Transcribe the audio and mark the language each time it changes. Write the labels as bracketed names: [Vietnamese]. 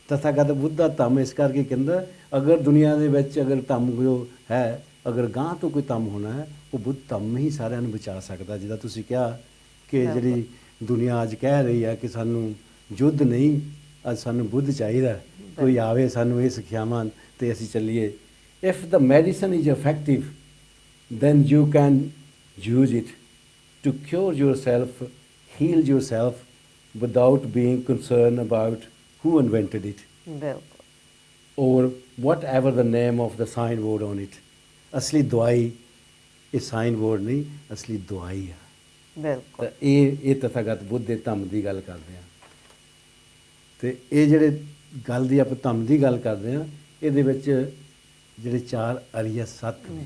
[Punjabi] ਤਥਾਗਤ ਬੁੱਧ ਦਾ ਧੰਮ ਇਸ ਕਰਕੇ ਕਹਿੰਦਾ ਅਗਰ ਦੁਨੀਆ ਦੇ ਵਿੱਚ ਅਗਰ ਧੰਮ ਜੋ ਹੈ, ਅਗਰ ਗਾਂਹ ਤੋਂ ਕੋਈ ਧੰਮ ਹੋਣਾ ਹੈ, ਉਹ ਬੁੱਧ ਧੰਮ ਹੀ ਸਾਰਿਆਂ ਨੂੰ ਬਚਾ ਸਕਦਾ। ਜਿੱਦਾਂ ਤੁਸੀਂ ਕਿਹਾ ਕਿ ਜਿਹੜੀ ਦੁਨੀਆ ਅੱਜ ਕਹਿ ਰਹੀ ਹੈ ਕਿ ਸਾਨੂੰ ਯੁੱਧ ਨਹੀਂ, ਅੱਜ ਸਾਨੂੰ ਬੁੱਧ ਚਾਹੀਦਾ, ਕੋਈ ਆਵੇ ਸਾਨੂੰ ਇਹ ਸਿੱਖਿਆਵਾਂ ਤੇ ਅਸੀਂ ਚੱਲੀਏ। [English] if the medicine is effective then you can use it to cure yourself, heal yourself without being concerned about who invented it [Punjabi] ਬਿਲਕੁਲ [English] or whatever the name of the signboard on it. [Punjabi] ਅਸਲੀ ਦਵਾਈ ਇਹ signboard ਨਹੀਂ, ਅਸਲੀ ਦਵਾਈ ਆ। ਬਿਲਕੁਲ ਤਾਂ ਇਹ ਤਥਾਗਤ ਬੁੱਧ ਦੇ ਧੰਮ ਦੀ ਗੱਲ ਕਰਦੇ ਆ। ਤੇ ਇਹ ਜਿਹੜੇ ਗੱਲ ਦੀ ਆਪਾਂ ਧੰਮ ਦੀ ਗੱਲ ਕਰਦੇ ਆ, ਇਹਦੇ ਵਿੱਚ ਜਿਹੜੇ ਚਾਰ ਅਰੀਆ ਸੱਤ ਨੇ,